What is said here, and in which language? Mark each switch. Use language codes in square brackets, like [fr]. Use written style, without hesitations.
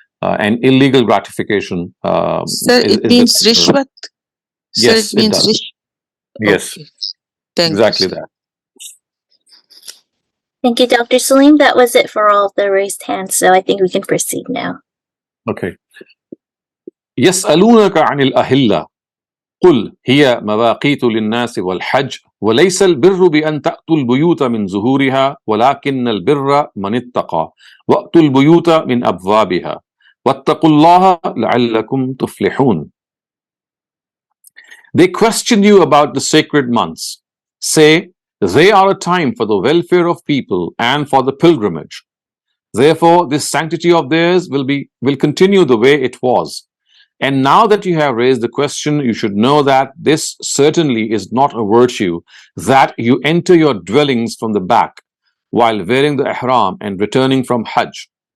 [en] And illegal gratification. Sir, it means rishwat? Yes, Sir, it means does. Yes, okay. Thank exactly you, that. Thank you, Dr. Saleem. That was it for all of the raised hands, so I think we can proceed now. Okay. [ar] يسألونك عن الأهلة قل هي مواقيت للناس والحج وليس البر بأن تأتوا البيوت من ظهورها ولكن البر من اتقى وأتوا البيوت من أبوابها واتقوا الله لعلكم تفلحون. [en] They question you about the sacred months. Say, they are a time for the welfare of people and for the pilgrimage. Therefore, this sanctity of theirs will continue the way it was. And now that you have raised the question, you should know that this certainly is not a virtue, that you enter your dwellings from the back while wearing the ihram and returning from Hajj.